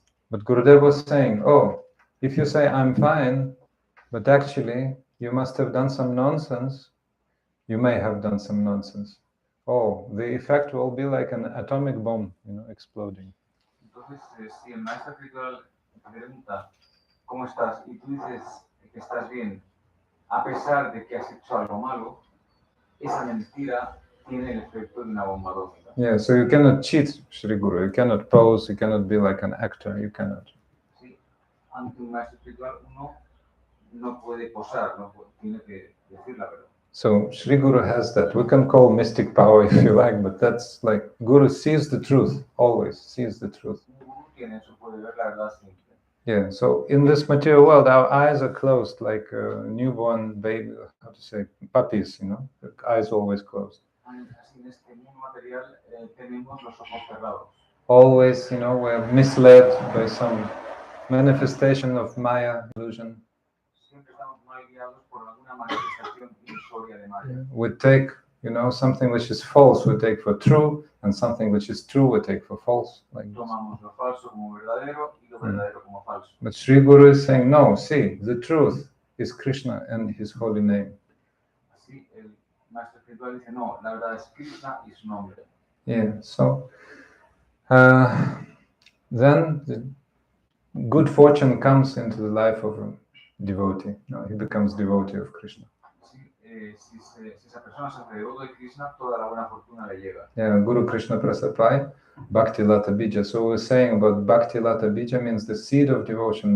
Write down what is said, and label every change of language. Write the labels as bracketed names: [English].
[English] But Gurudev was saying, "Oh, if you say I'm fine, but actually you must have done some nonsense, you may have done some nonsense. Oh, the effect will be like an atomic bomb, exploding." [Spanish] Entonces, si el maestro espiritual te pregunta ¿cómo estás? Y tú dices que estás bien, a pesar de que has hecho algo malo, esa mentira tiene el efecto de una bomba atómica. [English] Yeah, so you cannot cheat Sri Guru, you cannot pose, you cannot be like an actor, you cannot. [Spanish] Sí, ante un maestro espiritual uno no puede posar, tiene que decir la verdad. [English] So Sri Guru has that. We can call mystic power if you like, but that's like Guru sees the truth, always sees the truth. [Spanish] Guru tiene eso, puede ver la verdad siempre. [English] Yeah, so in this material world, our eyes are closed like a newborn baby, how to say, puppies, the eyes always closed. [Spanish] Así en este mundo material tenemos los ojos cerrados. [English] Always, we're misled by some manifestation of Maya illusion. [Spanish] Siempre estamos mal guiados por alguna manifestación ilusoria de Maya. [English] We take, something which is false, we take for true, and something which is true, we take for false. Like [Spanish] Tomamos lo falso como verdadero y lo verdadero como falso. [English] But Sri Guru is saying, no, see, the truth is Krishna and his holy name. [Spanish] Así el maestro espiritual dice, no, la verdad es Krishna y su nombre. [English] Yeah, so then the good fortune comes into the life of devotee. No, he becomes devotee of Krishna. [Spanish] Si esa persona se hace devoto de Krishna, toda la buena fortuna le llega. [English] Yeah, Guru Krishna Prasapai, Bhakti Lata Bija. So we're saying about Bhakti Lata Bija means the seed of devotion.